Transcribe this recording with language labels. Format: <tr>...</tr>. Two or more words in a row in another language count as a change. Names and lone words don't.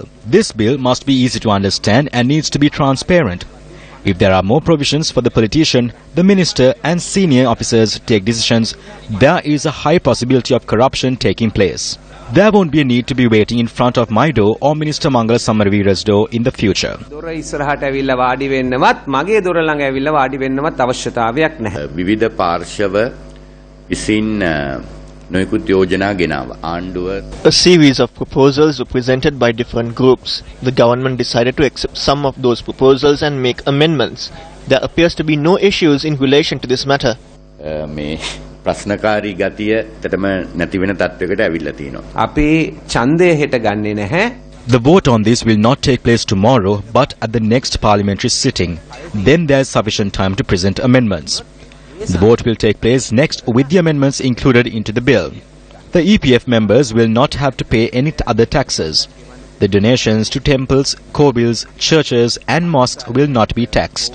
<en>This bill must be easy to understand and needs to be transparent. If there are more provisions for the politician, the minister and senior officers take decisions, there is a high possibility of corruption taking place. There won't be a need to be waiting in front of my door or Minister Mangala Samarveera's door in the future.</en> <si>විවිධ පාර්ශව විසින් නොයෙකුත් යෝජනා ගෙනාවා. ආණ්ඩුව</si> <en>A series of proposals were presented by different groups. The government decided to accept some of those proposals and make amendments. There appears to be no issues in relation to this matter.</en> <si>මේ ප්‍රශ්නකාරී ගතිය තටම නැති වෙන තත්වයකට ඇවිල්ලා තියෙනවා. අපි ඡන්දය හෙට ගන්නෙ නැහැ.</si> <en>The vote on this will not take place tomorrow, but at the next parliamentary sitting. Then there is sufficient time to present amendments. The vote will take place next with the amendments included into the bill. The EPF members will not have to pay any other taxes. The donations to temples, kobbils, churches and mosques will not be taxed.</en>